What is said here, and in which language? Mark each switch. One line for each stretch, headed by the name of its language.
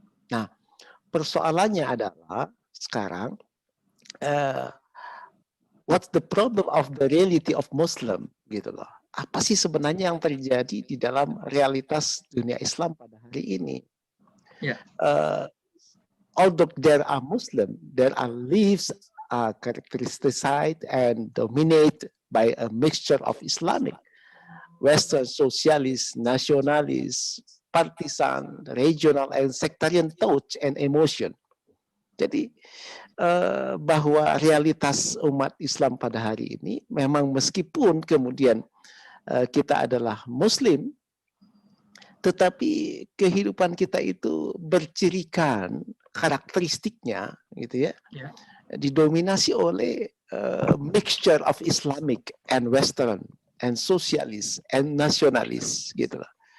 Indonesian: Nah, persoalannya adalah sekarang,
English: what's the problem of the reality of Muslim,
Indonesian: gitu loh. Apa sih sebenarnya yang terjadi di dalam realitas dunia Islam pada hari ini?
English: Although there are Muslim, there are lives characterized and dominated by a mixture of Islamic, Western socialist, nationalist, partisan, regional, and sectarian thought and emotion.
Indonesian: Jadi bahwa realitas umat Islam pada hari ini memang meskipun kemudian kita adalah Muslim, tetapi kehidupan kita itu bercirikan karakteristiknya, gitu ya, didominasi oleh
English: mixture of Islamic and Western and socialist and nationalist,
Indonesian: gitu lah.